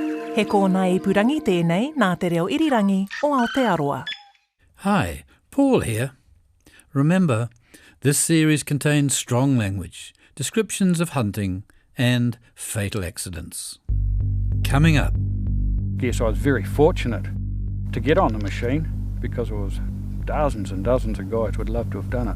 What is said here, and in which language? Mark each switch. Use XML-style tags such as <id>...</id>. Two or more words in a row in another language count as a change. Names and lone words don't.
<mi>He kōna ipurangi tēnei nā te reo irirangi o Aotearoa.</mi> <en>Hi, Paul here. Remember, this series contains strong language, descriptions of hunting and fatal accidents. Coming up. Yes, I was very fortunate to get on the machine because there was dozens and dozens of guys would love to have done it.</en>